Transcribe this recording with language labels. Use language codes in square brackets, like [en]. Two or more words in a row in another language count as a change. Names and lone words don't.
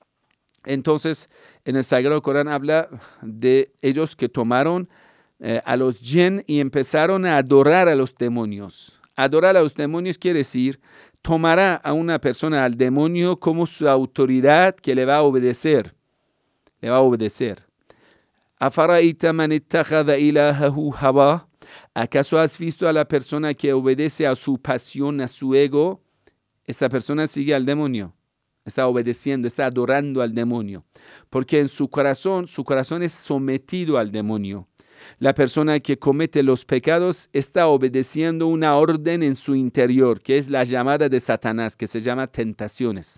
[es] Entonces, en el Sagrado Corán habla de ellos que tomaron a los jinn y empezaron a adorar a los demonios. Adorar a los demonios quiere decir, tomará a una persona, al demonio, como su autoridad que le va a obedecer. Le va a obedecer. [ar] ¿أفرأيت من اتخذ إلهه هواه? [es] ¿Acaso has visto a la persona que obedece a su pasión, a su ego? Esta persona sigue al demonio, está obedeciendo, está adorando al demonio, porque en su corazón es sometido al demonio. La persona que comete los pecados está obedeciendo una orden en su interior, que es la llamada de Satanás, que se llama tentaciones.